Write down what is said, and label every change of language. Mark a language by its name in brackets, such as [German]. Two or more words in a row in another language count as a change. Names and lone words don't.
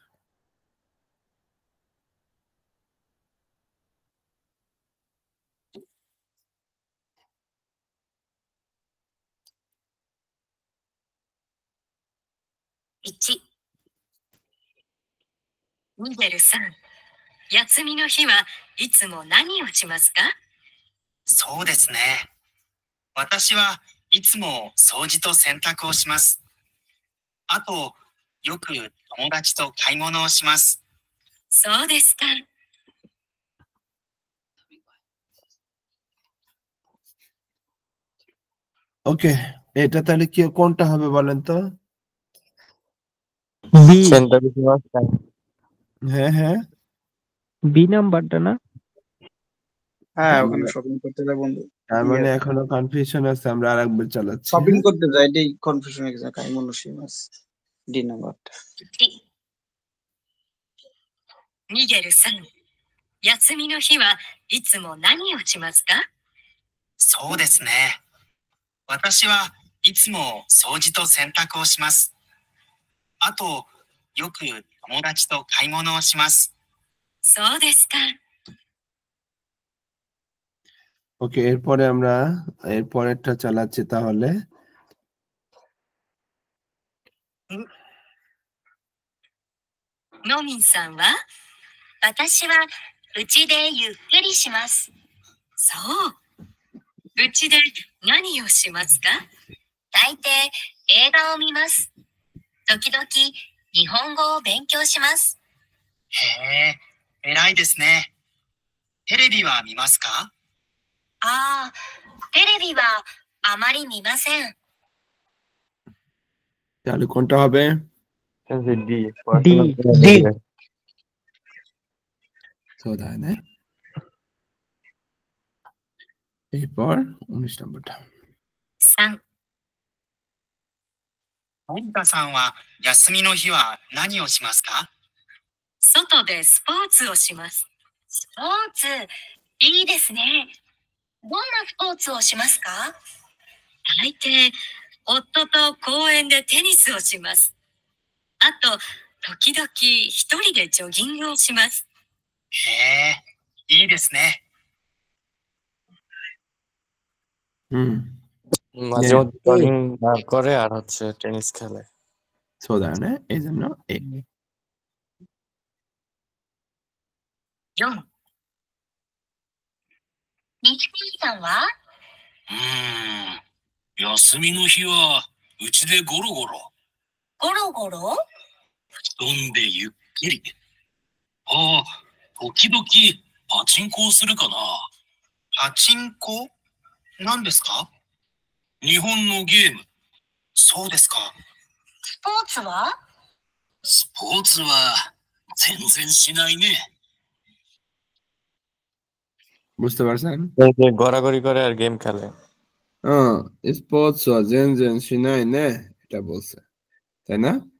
[Japanese] 1、ミゲルさん、休みの日はいつも何をしますか？そうですね。私はいつも掃除と洗濯をします。あと、よく友達と買い物をします。そうですか。 [Bangla] ওকে এটা তাহলে কি কোনটা হবে বলেন তো বি [Japanese] 洗濯します [Bangla] হ্যাঁ হ্যাঁ বি নাম্বারটা না হ্যাঁ ওখানে শপিং করতে যায় বন্ধু তার মানে এখনো কনফিউশন আছে আমরা আরেকবার চালাচ্ছি শপিং করতে যায় এটাই কনফিউশন হয়ে গেছে [Japanese] 買い物します [Bangla] ডি নাম্বারটা [Japanese] ミゲルさん、休みの日はいつも何をしますか？そうですね。私はいつも掃除と洗濯をします。あと、よく友達と買い物をします。そうですか。 [Bangla] ওকে এরপরে আমরা এরপরেরটা চালাচ্ছি তাহলে [Japanese] ノミンさんは私は家でゆっくりします。そう。家で何をしますか？大抵映画を見ます。時々日本語を勉強します。へえ、偉いですね。テレビは見ますか？ああ、テレビはあまり見ません。 [Bangla] তাহলে কোনটা হবে ডি ডি [Japanese] そうだよね [Bangla] এরপর 19 নম্বরটা [Japanese] 3、森田さんは休みの日は何をしますか？外でスポーツをします。スポーツ、いいですね。どんなスポーツをしますか？大抵、夫と公園でテニスをします。あと、時々一人でジョギングをします。へえ、いいですね。 [Bangla] হুম মাঝে মধ্যে জগিং করে আর হচ্ছে টেনিস খেলে। [Japanese] そうだよね。 [Bangla] এই জন্য এ। [Japanese] 4。西川さんは休みの日はうちでゴロゴロ。ゴロゴロ布団でゆっくり。ああ、時々パチンコをするかな。パチンコ何ですか？日本のゲーム。そうですか。スポーツはスポーツは全然しないね。 [Bangla] বুঝতে পারছেন? এই যে গড়াগড়ি করে আর গেম খেলে। [Japanese] スポーツ全然しないね [Bangla] এটা বলছে, তাই না?